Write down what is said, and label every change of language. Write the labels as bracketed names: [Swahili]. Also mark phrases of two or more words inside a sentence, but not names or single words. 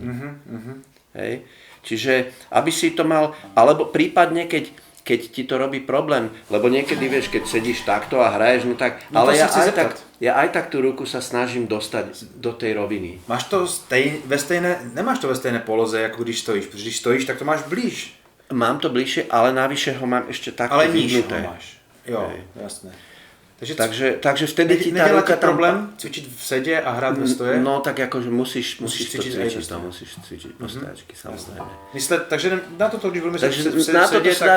[Slovak] Hej. Čiže, aby si to mal, alebo prípadne, keď ti to robí problém, lebo niekedy, vieš, keď sedíš takto a hraješ, no tak, no ale ja aj tak tú ruku sa snažím dostať do tej roviny. [Czech] Máš to nemáš to ve stejné poloze, ako když stojíš, protože když stojíš, tak to máš blíž. [Slovak] Mám to bližšie, ale navyše ho mám ešte takto [Czech] vyhnuté. Ale níž ho máš, jo, jasné. [Slovak] Takže vtedy ti tá ruka tam... problém cvičiť v sede a hrať ve stoje? No tak akože musíš cvičiť, musíš cvičiť postačky, samozrejme. Takže na toto, když budeme v sede, tak...